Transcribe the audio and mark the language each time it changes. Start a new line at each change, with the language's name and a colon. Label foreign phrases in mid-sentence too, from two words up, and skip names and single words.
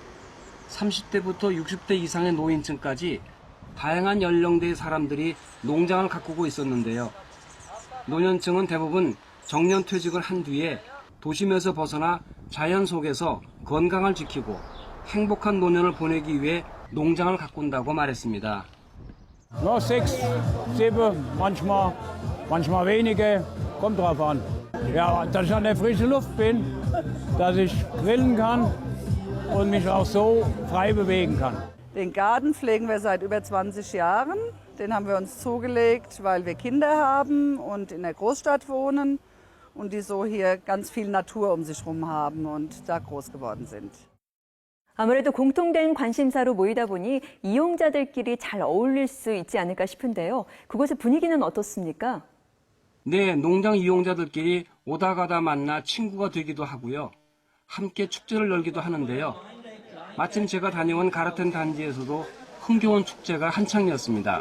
Korean: 30대부터 60대 이상의 노인층까지 다양한 연령대의 사람들이 농장을 가꾸고 있었는데요. 노년층은 대부분 정년퇴직을 한 뒤에 도심에서 벗어나 자연 속에서 건강을 지키고 행복한 노년을 보내기 위해 농장을 가꾼다고 말했습니다.
German: Ja, 6, 7, manchmal wenige, kommt drauf an. Ja, dass ich an der frischen Luft bin, dass ich grillen kann und mich auch so frei bewegen kann. Den Garten pflegen wir seit über 20 Jahren. Den haben wir uns zugelegt, weil wir Kinder haben und in der Großstadt wohnen und die so hier ganz viel Natur um sich herum haben und da groß geworden sind.
Korean: 아무래도 공통된 관심사로 모이다 보니 이용자들끼리 잘 어울릴 수 있지 않을까 싶은데요. 그곳의 분위기는 어떻습니까? 네, 농장 이용자들끼리 오다 가다 만나 친구가 되기도 하고요. 함께 축제를 열기도 하는데요. 마침 제가 다녀온 가르텐 단지에서도 흥겨운 축제가 한창이었습니다.